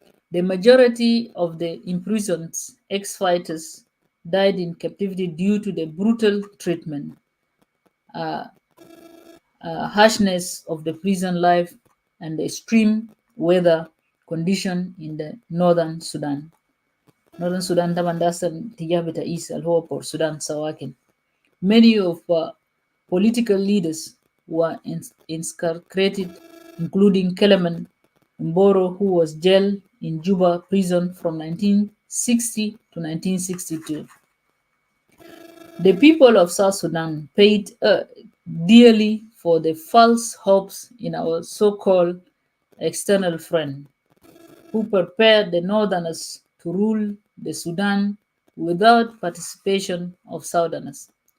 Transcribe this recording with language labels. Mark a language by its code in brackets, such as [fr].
[en] The majority of the imprisoned ex-fighters died in captivity due to the brutal treatment, uh, harshness of the prison life, and the extreme weather condition in the northern Sudan. [ar] Northern Sudan طبعا ده أصلا اتجاه بتاع East اللي هو Port Sudan سواكن. [en] Many of political leaders were incarcerated, including Kelemen Mboro, who was jailed in Juba prison from 1960 to 1962. The people of South Sudan paid dearly for the false hopes in our so-called external friend, who prepared the Northerners to rule the Sudan without participation of Southerners.